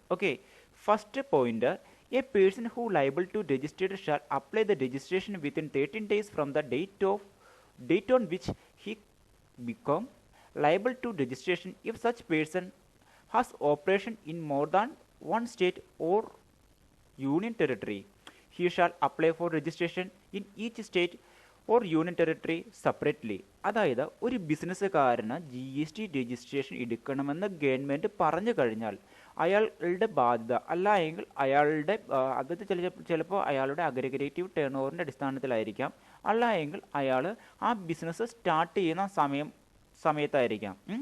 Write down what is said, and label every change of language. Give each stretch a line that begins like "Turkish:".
English: Okay, first point, a person who liable to registered shall apply the registration within 13 days from the date on which he become liable to registration if such person has operation in more than one state or union territory. He shall apply for registration in each state or union territory separately.
Malayalam: അതായത് ഒരു ബിസിനസ്സുകാരന് G S T registration എടുക്കണമെന്ന് government പറഞ്ഞു കഴിഞ്ഞാൽ അയാളുടെ ബാധ്യത അല്ല എങ്കിൽ അയാളുടെ അത് ചിലപ്പോൾ അയാളുടെ അഗ്രഗേറ്റീവ് ടേൺ ഓവറിൻ്റെ അടിസ്ഥാനത്തിലായിരിക്കാം, അല്ല എങ്കിൽ അയാൾ ആ ബിസിനസ് സ്റ്റാർട്ട് ചെയ്യുന്ന സമയത്തായിരിക്കാം.